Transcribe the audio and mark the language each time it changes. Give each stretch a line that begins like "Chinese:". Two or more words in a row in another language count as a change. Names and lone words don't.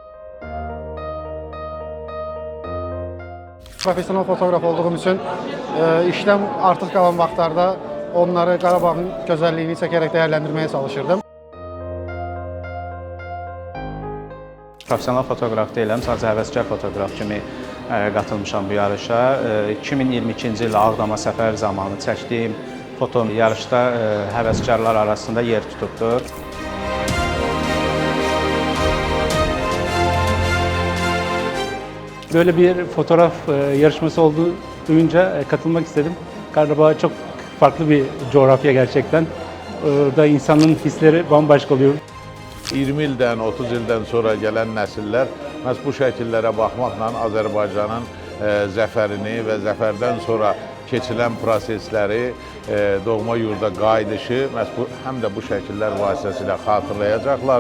Azerbaijani: Profesional fotoqraf olduğum üçün işləm artıq qalan vaxtlarda onları Qarabağın gözəlliyini çəkərək dəyərləndirməyə çalışırdım. Profesional fotoqraf deyiləm, sadəcə həvəskar fotoqraf kimi qatılmışam bu yarışa. 2022-ci il Ağdama səfər zamanı çəkdiyim foto yarışda həvəskarlar arasında yer tutubdur.
Turkish: Böyle bir fotoğraf yarışması olduğu duyunca katılmak istedim. Karabağ çok farklı bir coğrafya gerçekten. Orada insanın hisleri bambaşka oluyor.
Azerbaijani: 20 ildən, 30 ildən sonra gələn nəsillər məhz bu şəkillərə baxmaqla Azərbaycanın zəfərini və zəfərdən sonra keçilən prosesləri, doğma yurda qayıdışı məhz həm də bu şəkillər vasitəsilə xatırlayacaqlar.